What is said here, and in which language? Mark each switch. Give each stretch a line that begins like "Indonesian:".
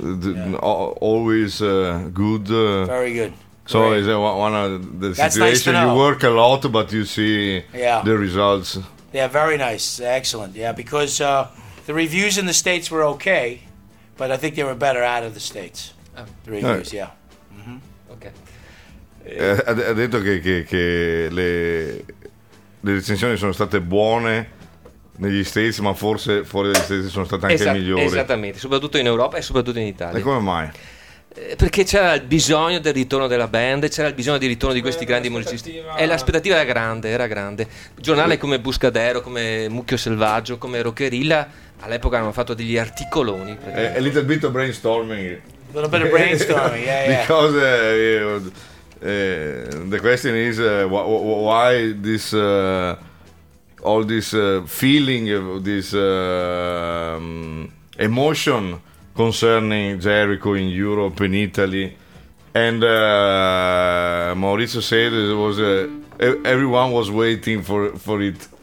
English: Always good. Very good. So is that one of the situations? Nice, you work a lot, but you see the results. Yeah, very nice. Excellent. Yeah, because the reviews in the States were okay, but I think they were better out of the States. The reviews, yeah.
Italian: Ha detto che le recensioni sono state buone negli States, ma forse fuori dagli States sono state anche migliori. Esattamente, soprattutto in Europa e soprattutto in Italia. E come mai? Perché c'era il bisogno del ritorno della band, c'era il bisogno del ritorno di questi grandi musicisti. E l'aspettativa era grande. Giornali come Buscadero, come Mucchio Selvaggio, come Rockerilla, all'epoca hanno fatto degli articoloni.
English: A little bit of brainstorming. A little bit of brainstorming, yeah, because, the question is why this all this feeling of this emotion concerning Jericho in Europe, in Italy, and Maurizio said it was everyone was waiting for it.